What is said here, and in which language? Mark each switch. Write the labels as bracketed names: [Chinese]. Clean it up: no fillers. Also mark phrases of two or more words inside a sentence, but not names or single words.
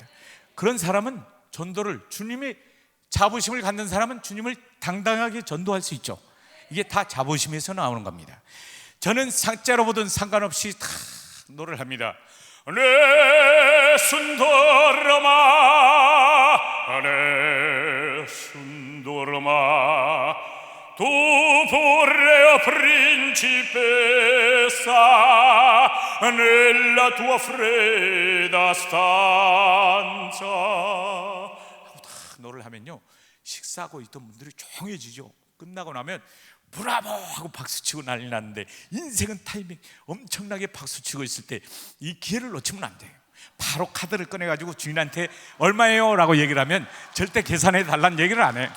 [Korean] 그런 사람은 전도를, 주님의 자부심을 갖는 사람은 주님을 당당하게 전도할 수 있죠. 이게 다 자부심에서 나오는 겁니다. 저는 삭자로 보든 상관없이 다 노래를 합니다. [Italian] Nessun dorma nessun dorma tu vorrei principessa nella tua fredda stanza [Korean] 하고 다 노래를 하면요, 식사하고 있던 분들이 조용해지죠. 끝나고 나면 브라보 하고 박수치고 난리 났는데, 인생은 타이밍, 엄청나게 박수치고 있을 때 이 기회를 놓치면 안 돼요. 바로 카드를 꺼내가지고 주인한테 얼마예요? 라고 얘기를 하면 절대 계산해 달라는 얘기를 안 해요.